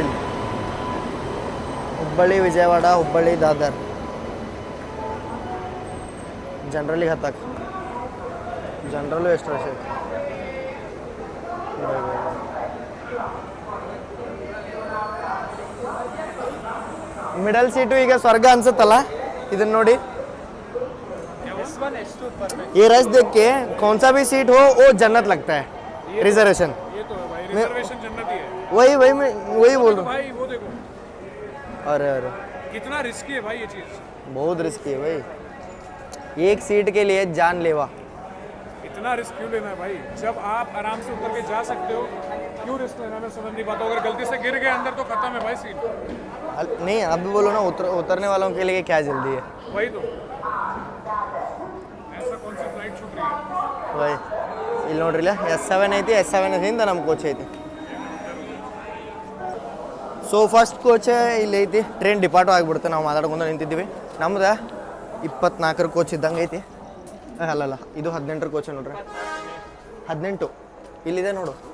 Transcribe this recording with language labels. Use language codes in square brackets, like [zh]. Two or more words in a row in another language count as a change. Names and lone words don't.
[kn] ಇಲ್ಲಿ ಹುಬ್ಬಳ್ಳಿ ವಿಜಯವಾಡ ಹುಬ್ಬಳ್ಳಿ ದಾದರ್ ಜನರಲಿಗೆ ಹತ್ತಕ್ಕೆ ಜನರಲ್ಲೂ ಎಷ್ಟು ರಶ್ ಐತಿ. [en] middle seat [kn] ಈಗ ಸ್ವರ್ಗ ಅನ್ಸುತ್ತಲ್ಲ ಇದನ್ನ ನೋಡಿ. [hi] ये रश देख के कौन सा भी सीट हो वो जन्नत लगता है. रिजर्वेशन ये तो है भाई, रिजर्वेशन जन्नत ही है. वही बोल रहा हूँ भाई वो देखो अरे कितना रिस्की है भाई ये चीज. बहुत रिस्की है भाई. एक सीट के लिए जानलेवा. इतना रिस्क क्यों लेना है भाई? जब आप आराम से उतर के जा सकते हो क्यों रिस्क लेना? मैं समझ नहीं पाता. अगर गलती से गिर गए अंदर तो खत्म है भाई सीट. नहीं अभी बोलो ना उतरने वालों के लिए क्या जल्दी है. वही तो ऐसा कौन सी फ्लाइट छूट रही है [kn] वही ಇಲ್ಲಿ ನೋಡ್ರಿಲ್ಲ S7 ಐತಿ. S7 ಇಂದ ನಮ್ಮ ಕೋಚ್ ಐತಿ. [en] so first coach [kn] ಇಲ್ಲಿ ಐತಿ. [en] train depart [kn] ಆಗಿಬಿಡುತ್ತೆ. ನಾವು ಮಾತಾಡ್ಕೊಂಡು ನಿಂತಿದ್ದೀವಿ. ನಮ್ದು 24ರ ಕೋಚ್ ಇದ್ದಂಗೆ ಐತಿ. ಅಲ್ಲಲ್ಲ ಇದು 18ರ ಕೋಚ್ ನೋಡ್ರಿ. 18 ಇಲ್ಲಿದೆ ನೋಡು.